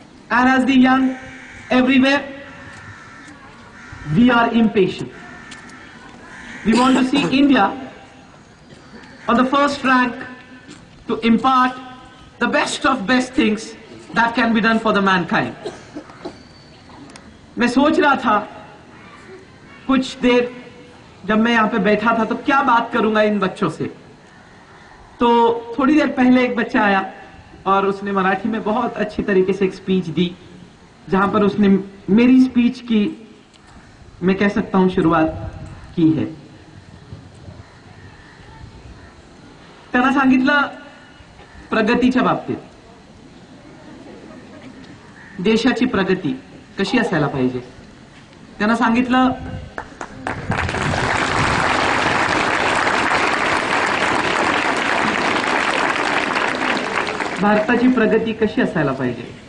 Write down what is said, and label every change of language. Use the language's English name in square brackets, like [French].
[English] And as the young everywhere, we are impatient. We want to see India on the first rank to impart the best of best things that can be done for the mankind. [Hindi] मैं सोच रहा था कुछ देर जब मैं यहाँ पे बैठा था तो क्या बात करूंगा इन बच्चों से। तो थोड़ी देर पहले एक बच्चा आया और उसने मराठी में बहुत अच्छी तरीके से एक स्पीच दी, जहां पर उसने मेरी स्पीच की, मैं कह सकता हूं, शुरुआत की है। [Marathi] त्यांना सांगितलं प्रगतीच्या बाबतीत, देशाची प्रगती कशी असायला पाहिजे। त्यांना सांगितलं भारताची प्रगती कशी असायला पाहिजे।